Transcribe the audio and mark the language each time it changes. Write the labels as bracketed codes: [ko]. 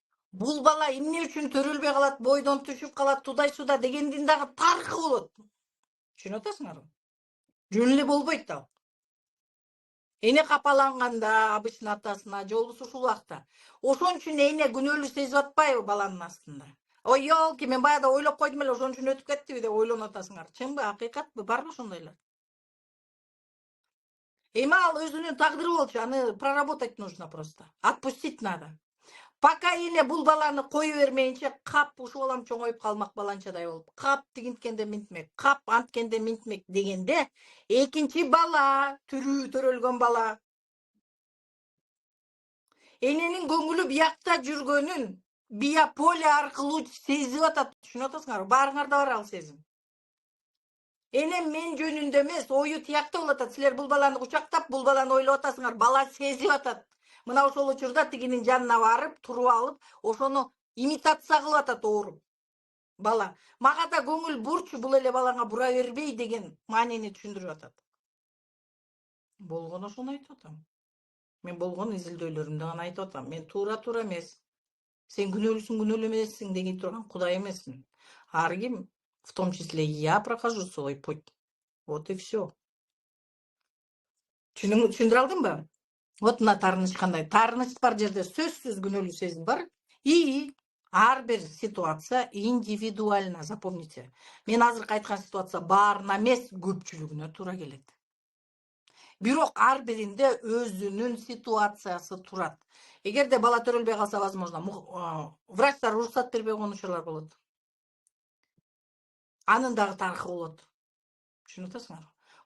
[ky] Бул бала эмне үчүн төрөлбөй калат, бойдон түшүп калат, тудай суда дегендин дагы тарыхы болот. Түшүнүп атасыңарбы? Жөн эле болбойт ал. Эне капаланганда обычно атасына, же болбосо ушул убакта. Ошон үчүн эне күнөөлүү сезип атпайбы баланын астында? Ой, ёлки, мен баягыда ойлоп койдум эле, ошон үчүн өтүп кеттиби деп ойлонуп атасыңар. Чынбы, акыйкатпы, барбы ошондойлор? Эми ал өзүнүн тагдыры болчу, аны [ru] проработать нужно просто. Отпустить надо. [ky] Пока эле бул баланы кое бермейинче, кап ушул балам чоңоюп калмак баланчадай болуп. Кап тигинткенде минтмек, кап анткенде минтмек дегенде, экинчи бала, түрүү төрөлгөн бала. Эненин көңүлү биякта жүргөнүн биополе аркылуу сезип атат. Түшүнүп атасыңарбы? Баарыңарда бар ал сезим. Энем мен жөнүндө эмес, ою тиякта болуп атат. Силер бул баланы кучактап, бул баланы ойлоп атасыңар. Бала сезип атат. Мына ошол учурда тигинин жанына барып, туруп алып, ошону имитация кылып атат ооруп. Бала. Мага да көңүл бурчу, бул эле балаңа бура бербей деген маанини түшүндүрүп атат. Болгон ошону айтып атам. Мен болгон изилдөөлөрүмдө гана айтып атам. Мен туура эмес. Сен күнөөлүүсүң, күнөөлүү эмессиң деген турган Кудай эмесмин. Ар ким, [ru] в том числе и я, прохожу свой путь. Вот и все. [ky] Түшүндүрө алдымбы? Вот мына таарыныч кандай. Таарыныч бар жерде сөзсүз күнөөлүү сезим бар. И ар бир ситуация [ru] индивидуально, запомните. [ky] Мен азыркы айткан ситуация баарына эмес, көпчүлүгүнө туура келет. Бирок ар биринде өзүнүн ситуациясы турат. Эгерде бала төрөлбөй калса, возможно, врачтар уруксат бербей койгон учурлар болот. Анын дагы тарыхы болот. Түшүнүп атасыңарбы?